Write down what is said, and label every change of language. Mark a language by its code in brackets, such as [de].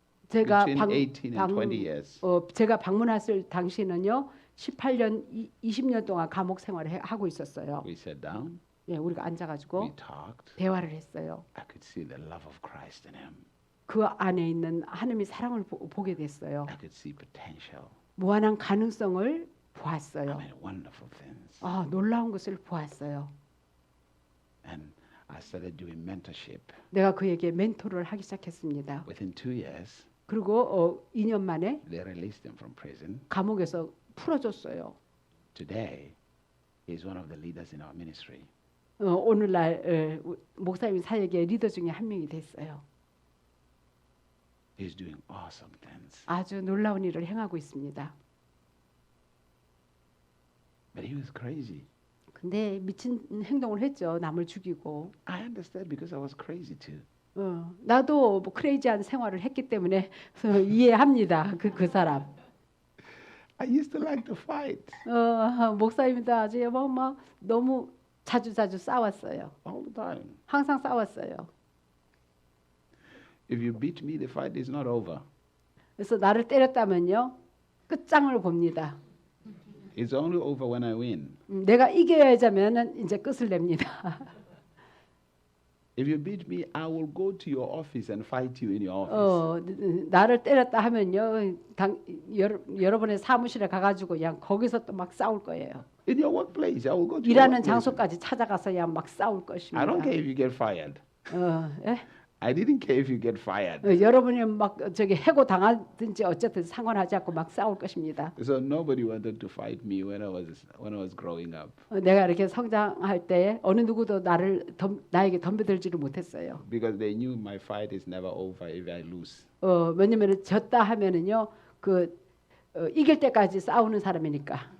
[ko] 제가 [en] between 18 and 20 years. [ko] 제가 방문했을 당시는요 18년 20년 동안 감옥 생활을 하고 있었어요. [en] We sat down, [ko] 예, 우리가 앉아가지고 [en] we talked. [ko] 대화를 했어요. [en] I could see the love of Christ in him. [ko] 그 안에 있는 하나님의 사랑을 보게 됐어요. [en] I could see potential. [ko] 무한한 가능성을 [en] I [ko] 보았어요. [en] mean, wonderful things. [ko] 놀라운 것을 보았어요. [en] And I started doing mentorship. [ko] 내가 그에게 멘토를 하기 시작했습니다. [en] Within 2 years, [ko] 그리고 2년 만에 [en] they released him from prison. [ko] 감옥에서 풀어줬어요. [en] Today, he's one of the leaders in our ministry. [ko] 오늘날 목사님 사역의 리더 중에 한 명이 됐어요. [en] He's doing awesome things. [ko] 아주 놀라운 일을 행하고 있습니다. [en] But he was crazy. [ko] 근데 미친 행동을 했죠. 남을 죽이고. [en] I understand because I was crazy too. [ko] 나도 뭐 크레이지한 생활을 했기 때문에 이해합니다. 그 사람. [en] I used to like to fight [ko] 목사님도 아주 막 너무 자주 싸웠어요. [en] all the time. [ko] 항상 싸웠어요. [en] If you beat me, the fight is not over. [ko] 그래서 나를 때렸다면요 끝장을 봅니다. [en] It's only over when I win. [ko] 내가 이겨야자면은 이제 끝을 냅니다. [en] If you beat me, I will go to your office and fight you in your office. [ko] 나를 때렸다 하면요 여러분의 사무실에 가가지고 그냥 거기서 또 막 싸울 거예요. [en] In your workplace, I will go to your [ko] 일하는 [en] workplace. [ko] 장소까지 찾아가서 그냥 막 싸울 것입니다. [en] I don't care if you get fired. [ko] 예? [en] I didn't care if you get fired. [ko] 여러분이 막 저기 해고 당하든지 어쨌든 상관하지 않고 막 싸울 것입니다. [en] So nobody wanted to fight me when I was growing up [ko] 내가 이렇게 성장할 때 어느 누구도 나에게 덤벼들지를 못했어요. [en] because they knew my fight is never over if I lose. [ko] 왜냐면 졌다 하면은요 이길 때까지 싸우는 사람이니까.